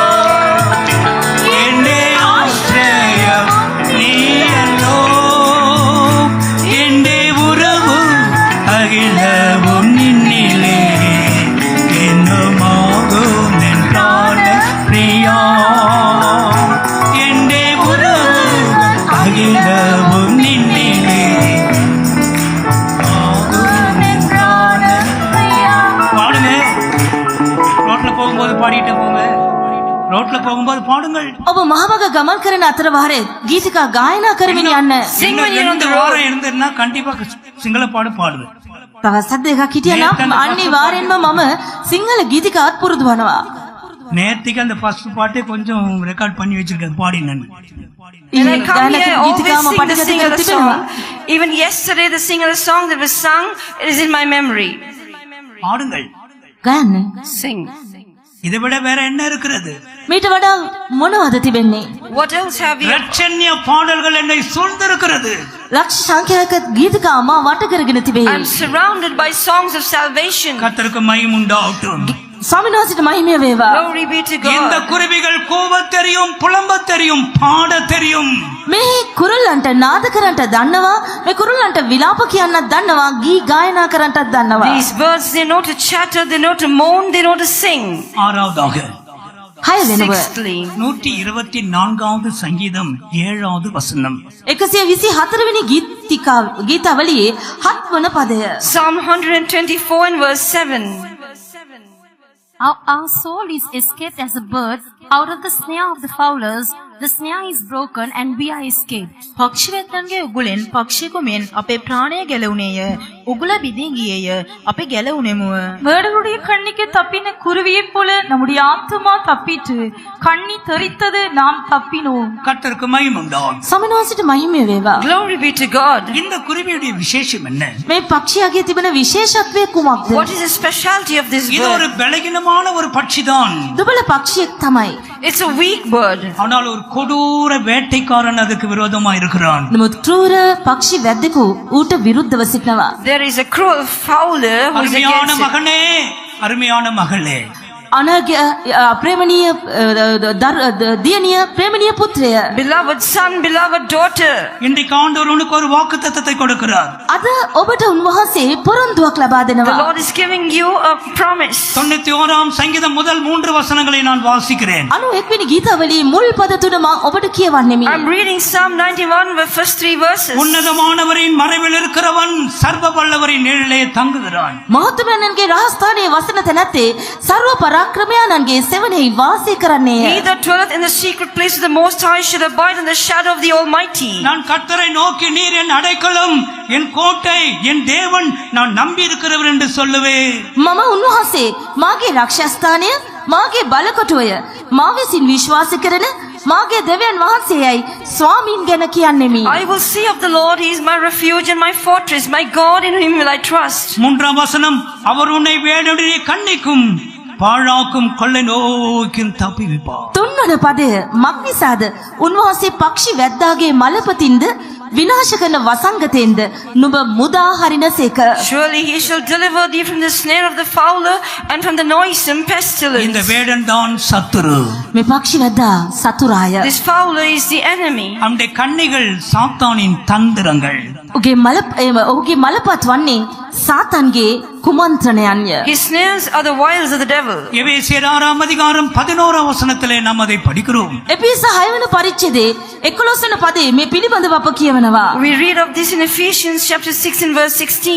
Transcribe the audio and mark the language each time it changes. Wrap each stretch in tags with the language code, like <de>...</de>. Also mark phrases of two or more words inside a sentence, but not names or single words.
<ml>എന്റെ ആശ്രയം നീ അല്ലോ എന്റെ ഉറവ് അഖിലവും നിന്നിലേ എന്നുമാകും എൻ പ്രാണ പ്രിയാ എന്റെ ഉറവ് അഖിലവും നിന്നിലേ ആകും എൻ പ്രാണ പ്രിയാ.</ml> <ta>பாடுங்க. ரோட்ல போகும்போது பாடிட்டு போங்க. ரோட்ல போகும்போது பாடுங்கள்.</ta> <si>ඔබ මහවග ගමන් කරන අතර වාරේ ගීතිකා ගායනා කරමින් යන්න.</si> <en>Sing when you're on the</en> <ta>ரெண்டு</ta> <en>road.</en> <ta>வாரம் இருந்ததுன்னா கண்டிப்பா சிங்கள பாடு பாடுவேன்.</ta> <si>තවසත් දෙකක් හිටියනම් අනිවාර්යෙන්ම මම සිංහල ගීතිකාත් පුරුදු වනවා.</si> <ta>நேர்த்திக்கு அந்த ஃபர்ஸ்ட் பாட்டே கொஞ்சம் ரெக்கார்ட் பண்ணி வச்சிருக்கேன் பாடினேன்.</ta> <en>When I come</en> <si>ගායන</si> <en>here, I always</en> <si>ගීතිකාම</si> <en>sing the</en> <si>පටිගත කර</si> <en>singular</en> <si>තිබෙනවා.</si> <en>song. Even yesterday, the singular song that was sung, it is in my memory.</en> <ta>பாடுங்கள்.</ta> <si>ගයන්න.</si> <en>Sing.</en> <ta>இதை விட வேற என்ன இருக்கிறது?</ta> <si>මීට වඩා මොනවද තිබෙන්නේ?</si> <en>What else have you?</en> <ta>ரட்சண்ய பாடல்கள் என்னை சூழ்ந்திருக்கிறது.</ta> <si>ලක්ෂ සංඛ්‍යාක ගීතිකා මා වට කරගෙන තිබේ.</si> <en>I'm surrounded by songs of salvation.</en> <ta>கர்த்தருக்கு மகிமை உண்டாகட்டும்.</ta> <si>ස්වාමීන් වහන්සේට මහිමය වේවා.</si> <en>Glory be to</en> <ta>இந்த</ta> <en>God.</en> <ta>குருவிகள் கூவத் தெரியும், புலம்பத் தெரியும், பாடத் தெரியும்.</ta> <si>මේ කුරුල්ලන්ට නාද කරන්නට දන්නවා. මේ කුරුල්ලන්ට විලාප කියන්නත් දන්නවා. ගී ගායනා කරන්නටත් දන්නවා.</si> <en>These birds, they know to chatter, they know to moan, they know to sing.</en> <ta>ஆறாவதாக</ta> <si>6 වෙනව.</si> <en>Sixthly,</en> <ta>124வது சங்கீதம் 7வது வசனம்.</ta> <si>124 වෙනි ගීතාවලියේ 7 වන පදය.</si> <en>Psalm 124 and verse 7. Our soul is escaped as a bird out of the snare of the fowlers. The snare is broken and we are escaped.</en> <si>පක්ෂිවෙත්තන්ගේ උගුලෙන් පක්ෂියෙකු මෙන් අපේ ප්‍රාණය ගැලවුණේය. උගුල බිඳී ගියේය. අපි ගැලවුණෙමුව.</si> <ta>வேடருடைய கண்ணிக்கு தப்பின குருவியைப் போல நம்முடைய ஆத்துமா தப்பிற்று. கண்ணி தெரித்தது, நாம் தப்பினோம். கர்த்தருக்கு மகிமை உண்டாகட்டும்.</ta> <si>ස්වාමීන් වහන්සේට මහිමය වේවා.</si> <en>Glory be to God.</en> <ta>இந்த குருவியுடைய விசேஷம் என்ன?</ta> <si>මේ පක්ෂියාගේ තිබෙන විශේෂත්වය කුමක්ද?</si> <en>What is the specialty of this</en> <ta>இது ஒரு</ta> <en>bird?</en> <ta>பலகீனமான ஒரு பட்சிதான்.</ta> <si>දුබල පක්ෂියෙක් තමයි.</si> <en>It's a weak bird.</en> <ta>ஆனால் ஒரு கொடூர வேட்டைக்காரன் அதுக்கு விரோதமா இருக்கிறான்.</ta> <si>නමුත් ක්‍රූර පක්ෂි වැද්දෙකු ඌට විරුද්ධව සිටිනවා.</si> <en>There is a cruel fowler who is</en> <ta>அருமையான</ta> <en>against it.</en> <ta>மகனே, அருமையான மகளே,</ta> <si>අනග්‍ය ප්‍රේමණීය දියණිය ප්‍රේමණීය පුත්‍රය.</si> <en>Beloved son, beloved daughter.</en> <ta>இன்றைக்கு ஆண்டவர் உனக்கு ஒரு வாக்குத்தத்தத்தை கொடுக்கிறார்.</ta> <si>අද ඔබට උන්වහන්සේ පොරොන්දුවක් ලබා</si> <en>The</en> <si>දෙනවා.</si> <en>Lord is giving you a promise.</en> <ta>91ஆம் சங்கீதம் முதல் 3 வசனங்களை நான் வாசிக்கிறேன்.</ta> <si>91 වෙනි ගීතාවලියේ මුල් පද තුන මම ඔබට කියවන්නෙමි.</si> <en>I'm reading Psalm 91, the first 3 verses.</en> <ta>உன்னதமானவரின் மறைவில் இருக்கிறவன் சர்வ வல்லவரின் நிழலிலே தங்குகிறான்.</ta> <si>මහත්මයන්ගේ රහස්ථානයේ වසන තැනැත්තේ සර්ව පරාක්‍රමයාණන්ගේ සෙවණෙහි වාසය කරන්නේය.</si> <en>He that dwelleth in the secret place of the Most High shall abide in the shadow of the Almighty.</en> <ta>நான் கர்த்தரை நோக்கி நீர் என் அடைக்கலம், என் கோட்டை, என் தேவன், நான் நம்பி இருக்கிறவர் என்று சொல்லுவேன்.</ta> <si>මම උන්වහන්සේ මාගේ රක්ෂස්ථානය, මාගේ බලකොටුවය, මා විසින් විශ්වාස කරන මාගේ දෙවියන් වහන්සේයයි ස්වාමීන් ගැන කියන්නෙමි.</si> <en>I will say of the Lord, He is my refuge and my fortress, my God, in Him will I trust.</en> <ta>3ஆம் வசனம், அவர் உன்னை வேடனுடைய கண்ணிக்கும் பாழாக்கும் கொள்ளை நோய்க்கும் தப்புவிப்பார்.</ta> <si>3 වන පදය මක්නිසාද උන්වහන්සේ පක්ෂි වැද්දාගේ මලපතින්ද විනාශ කරන වසංගතෙන්ද නුඹ මුදා හරිනසේක.</si> <en>Surely He shall deliver thee from the snare of the fowler and from the noisome</en> <ta>இந்த</ta> <en>pestilence.</en> <ta>வேடன் தான் சத்துரு.</ta> <si>මේ පක්ෂි වැද්දා සතුරාය.</si> <en>This fowler is the enemy.</en> <ta>அவனுடைய கண்ணிகள் சாத்தானின் தந்திரங்கள்.</ta> <si>ඔහුගේ මලපත් වන්නේ සාතන්ගේ කුමන්ත්‍රණයන්ය.</si> <en>His snares are the wiles of the devil.</en> <ta>எபேசியர் 6ஆம் அதிகாரம் 11ஆம் வசனத்திலே நாம் அதை படிக்கிறோம்.</ta> <si>එපිස 6 වන පරිච්ඡේදයේ 11 වන පදයේ මේ පිළිබඳව අප කියවනවා.</si> <en>We read of this in Ephesians chapter 6 and verse 16.</en>